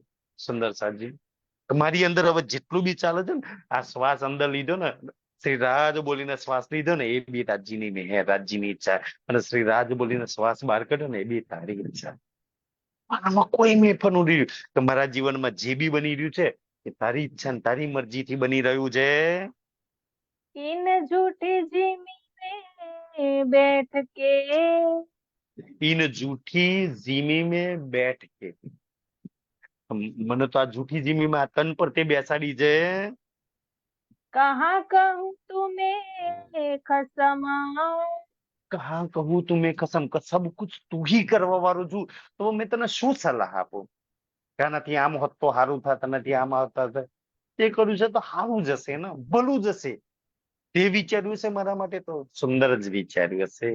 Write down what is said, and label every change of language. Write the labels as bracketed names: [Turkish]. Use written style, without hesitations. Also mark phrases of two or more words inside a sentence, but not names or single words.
[Gujarati] સુંદર સાજી મારી અંદર હવે જેટલું બી ચાલે છે ને આ શ્વાસ અંદર લીધો ને શ્રી રાજ બોલીને શ્વાસ લીધો ને એ બી રાજ્યની મેં રાજ્યની ઈચ્છા અને શ્રી રાજ બોલીને શ્વાસ બહાર કાઢ્યો ને એ બી તારી ઈચ્છા. આમાં કોઈ મેં પણ રહ્યું કે મારા જીવનમાં જે બી બની રહ્યું છે એ તારી ઈચ્છા ને તારી મરજીથી બની રહ્યું છે. [Hindi] इन झूठी जिमी में बैठ के इन जूठी जीमी में बैठ के. [Gujarati] મને તો આ જૂઠી જીમીમાં આ તન પર તે બેસાડી છે. [Hindi] कहाँ कहूँ तुम्हें कसम कहा कहूं तुं कसम के सब कुछ तुं ही [Gujarati] કરવા વાળો છું તો મેં તને શું સલાહ આપું કે આનાથી આમ હોત તો સારું થાત, આનાથી આમ આવતા તે કર્યું છે તો સારું જશે ને ભલું જશે. તે વિચાર્યું છે મારા માટે તો સુંદર જ વિચાર્યું હશે.